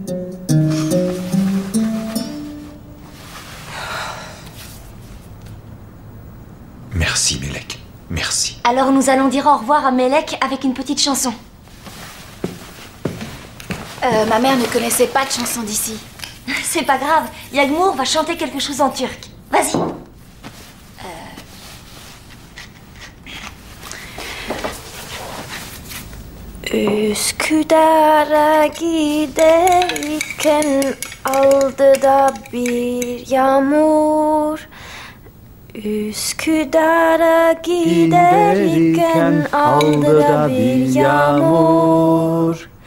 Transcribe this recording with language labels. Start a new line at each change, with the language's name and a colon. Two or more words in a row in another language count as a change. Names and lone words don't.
French: Merci, Mélek. Merci. Alors nous allons dire au revoir à Mélek avec une petite chanson. Ma mère ne connaissait pas de chanson d'ici. C'est pas grave, Yagmour va chanter quelque chose en turc. Vas-y.
Turkish: Üsküdar'a giderken aldı da bir yağmur. Üsküdar'a giderken aldı da bir yağmur.